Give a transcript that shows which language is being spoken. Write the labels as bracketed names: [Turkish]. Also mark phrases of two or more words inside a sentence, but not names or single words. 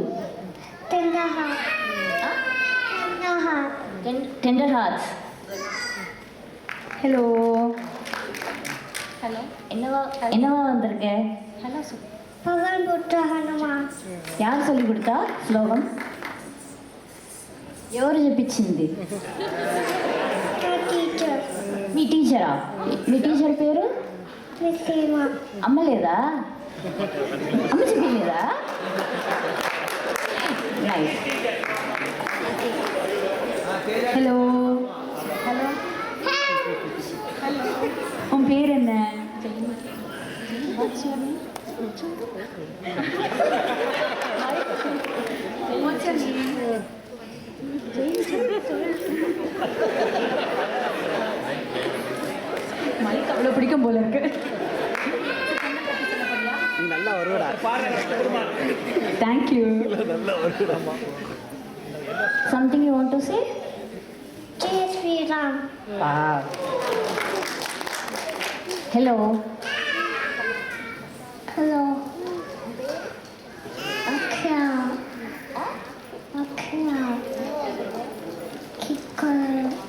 [Tamil] Tenderheart. Tenderheart. டெண்டர் ஹார்ட்ஸ். ஹலோ. ஹலோ. என்னவா வந்திருக்க? ஹலோ சார். பகல் புத்த ஹனுமான். யார் சொல்லி கொடுத்தா ஸ்லோகம்? [Telugu] ఎవరు చెప్పించింది? టీచర్. మీ టీచరా? మీ టీచర్ పేరు? మిస్ హేమా. అమ్మ లేదా? అమ్మ చెప్పలేదా? నైస్. హలో. [Tamil] ஹலோ. உன் பேர் என்ன? [English] What's your name? [Tamil] மைக் அவ்வளோ பிடிக்கும் போல இருக்கு. நல்லா வருவடா. தேங்க்யூ. நல்லா வருவடாமா. [English] Something you want to say? [Hindi] जय श्रीराम. [Tamil] Hello. ஹலோ. அக்ஷா. அக்ஷா. கிக்கர்.